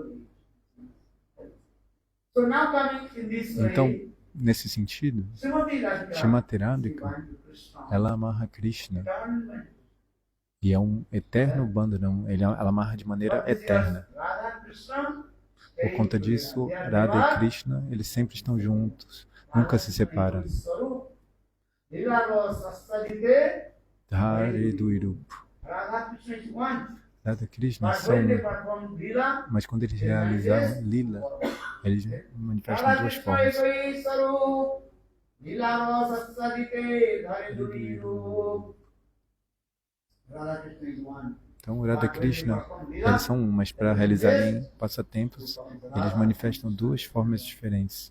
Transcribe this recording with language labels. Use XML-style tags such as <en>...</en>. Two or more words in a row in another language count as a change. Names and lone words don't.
<pt>Então, nesse sentido, Srimati Radhika, ela amarra Krishna. E é um eterno bandhana, ela amarra de maneira eterna. Por conta disso, Radha e Krishna, eles sempre estão juntos, nunca se separam. Dhare Duirup. Radha e Krishna são um, mas quando eles realizam Lila, eles manifestam duas formas. Então, Radha e Krishna, eles são um, mas para realizarem passatempos, eles manifestam duas formas diferentes.</pt>